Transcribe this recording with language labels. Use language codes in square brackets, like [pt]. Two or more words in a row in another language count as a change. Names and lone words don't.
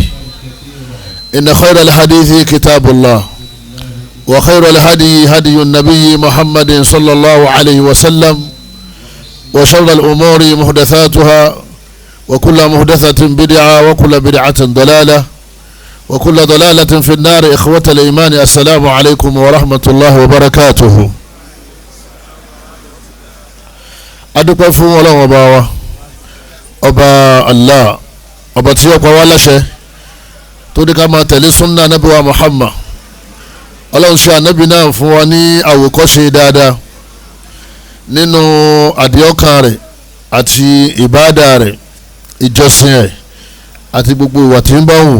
[ar] إن خير الحديث كتاب الله وخير الهدي هدي النبي محمد صلى الله عليه وسلم وشر الأمور محدثاتها وكل محدثة بدعة وكل بدعة ضلالة وكل ضلالة في النار. إخوة الإيمان السلام عليكم ورحمة الله وبركاته. [yo] adúpẹ́ fún Ọlọ́run ọba wa ọba Allah ọba tí ó pa wá láṣẹ tó ní ká máa tẹ̀lé súnnà Ànábì wa Muhammad. Ọlọ́run ṣe ànábì náà fún wa ní àwòkọ́ṣe dáadáa nínú àdìọ́kàn rẹ̀ àti ìbáàdà rẹ̀, ìjọsìn ẹ̀ àti gbogbo ìwà tí ń bá wù.